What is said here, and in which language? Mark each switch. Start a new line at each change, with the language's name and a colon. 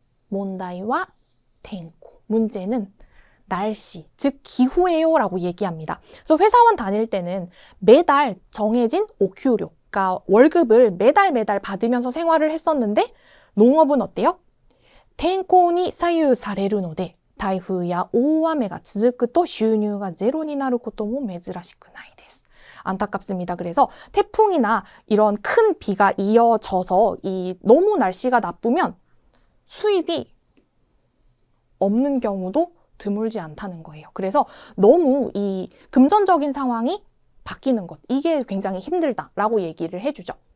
Japanese: 몬다이와 텐코,
Korean: 문제는 날씨, 즉 기후예요 라고 얘기합니다. 그래서 회사원 다닐 때는 매달 정해진 오큐료, 그러니까 월급을 매달 받으면서 생활을 했었는데 농업은 어때요?
Japanese: 天候に左右されるので、台風や大雨が続くと収入がゼロになることも珍しくないです.
Korean: 안타깝습니다. 그래서 태풍이나 이런 큰 비가 이어져서 너무 날씨가 나쁘면 수입이 없는 경우도 드물지 않다는 거예요. 그래서 너무 이 금전적인 상황이 바뀌는 것, 이게 굉장히 힘들다라고 얘기를 해주죠.